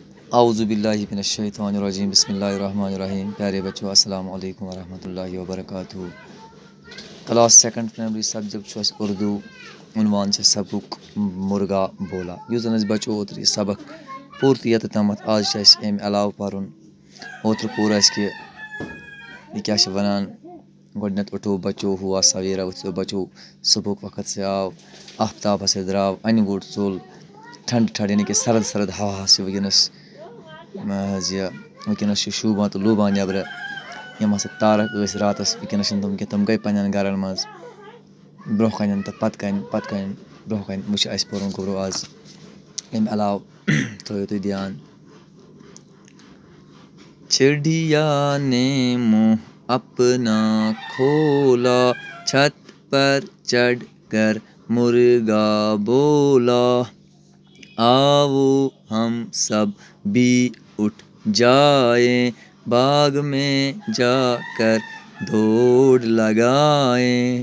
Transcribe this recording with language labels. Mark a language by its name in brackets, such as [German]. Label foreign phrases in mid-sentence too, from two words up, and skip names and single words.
[Arabic] اعوذ باللہ من الشیطان الرجیم بسم اللہ الرحمن الرحیم. [Urdu] پیارے بچوں [Arabic] السلام علیکم ورحمۃ اللہ وبرکاتہ. [English] class second primary subject [Kashmiri] چھُ اَسہِ اردوٗ. عنوان چھِ سبق مرغا بولا. یُس زَن اَسہِ بَچو اوترٕ یہِ سبق پوٗرٕ یَتَتھ تامَتھ آز چھِ اَسہِ اَمہِ علاوٕ پَرُن. اوترٕ پوٚر اَسہِ کہِ یہِ کیٛاہ چھِ وَنان گۄڈٕنٮ۪تھ [Urdu] اُٹھو بَچو ہوا سویرا [Kashmiri] ؤتھِو بَچو صُبحُک وقت سے آو آفتاب ہسا درٛاو اَنہِ گوٚٹ ژوٚل ٹھنٛڈٕ ٹھنٛڈٕ یعنی کہِ [Urdu] سرد سرد ہوا [Kashmiri] چھِ وٕنکٮ۪نَس چھِ شوٗبان تہٕ لوٗبان نٮ۪برٕ. یِم ہسا تارک ٲسۍ راتَس وٕنکٮ۪نَس چھِنہٕ تِم کینٛہہ تِم گٔے پنٛنٮ۪ن گرَن منٛز برونٛہہ کَنٮ۪ن تہٕ پَتہٕ کَنۍ برونٛہہ کَنۍ وٕچھ اَسہِ پوٚرُن گوٚبروٗ آز. اَمہِ علاوٕ تھٲیِو تُہۍ دھیان. [Urdu] چڑیا نے منہ اپنا کھولا چھت پر چڑھ کر مرغا بولا آؤ ہم سب بھی اٹھ جائیں باغ میں جا کر دوڑ لگائیں.